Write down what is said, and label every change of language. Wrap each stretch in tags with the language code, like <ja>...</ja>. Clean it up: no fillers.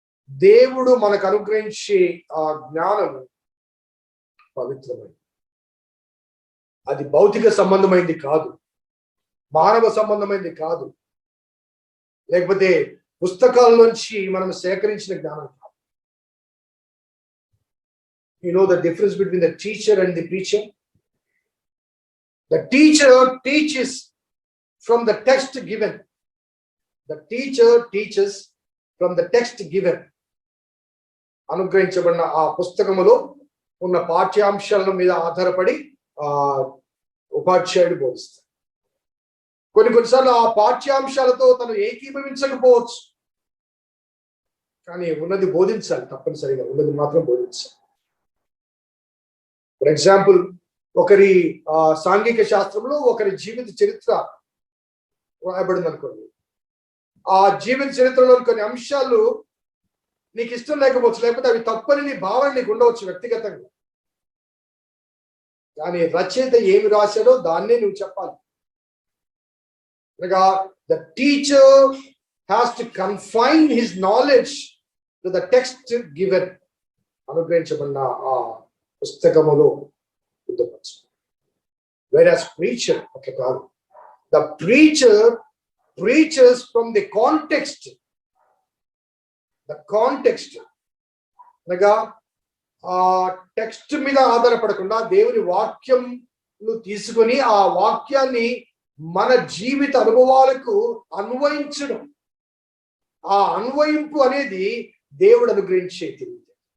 <te>దేవుడు మనకు అనుగ్రహించే ఆ జ్ఞానము పవిత్రమైనది. అది భౌతిక సంబంధమైంది కాదు, మానవ సంబంధమైనది కాదు, లేకపోతే పుస్తకాల నుంచి మనం సేకరించిన జ్ఞానం కాదు.</te> <en>You know the difference between the teacher and the preacher? The teacher teaches from the text given. The teacher teaches from the text given.</en> <te>అనుగ్రహించబడిన ఆ పుస్తకములో ఉన్న పాఠ్యాంశాల మీద ఆధారపడి ఉపాధ్యాయుడు బోధిస్తాడు. కొన్నిసార్లు ఆ పాఠ్యాంశాలతో తను ఏకీభవించకపోవచ్చు, కానీ ఉన్నది బోధించాలి. తప్పనిసరిగా ఉన్నది మాత్రం బోధించాలి.</te> <en>for example,</en> <te>ఒకరి సాంఘిక శాస్త్రంలో ఒకరి జీవిత చరిత్ర రాయబడింది అనుకోండి. ఆ జీవిత చరిత్రలో కొన్ని అంశాలు నీకు ఇష్టం లేకపోవచ్చు, లేకపోతే అవి తప్పని నీ భావన నీకు ఉండవచ్చు వ్యక్తిగతంగా. కానీ రచయిత ఏమి రాశాడో దాన్నే నువ్వు చెప్పాలి. అనగా</te> <en>The teacher has to confine his knowledge to the text given.</en> <te>అనుగ్రహించబడిన ఆ పుస్తకములో బుద్ధపరచు. వెరాస్ ప్రీచర్ అట్లా కాదు.</te> <en>The preacher preaches from the context. The context</en> <te>అనగా ఆ టెక్స్ట్ మీద ఆధారపడకుండా దేవుని వాక్యంను తీసుకొని ఆ వాక్యాన్ని మన జీవిత అనుభవాలకు అన్వయించడం. ఆ అన్వయింపు అనేది దేవుడు అనుగ్రహించే తెలివి.</te>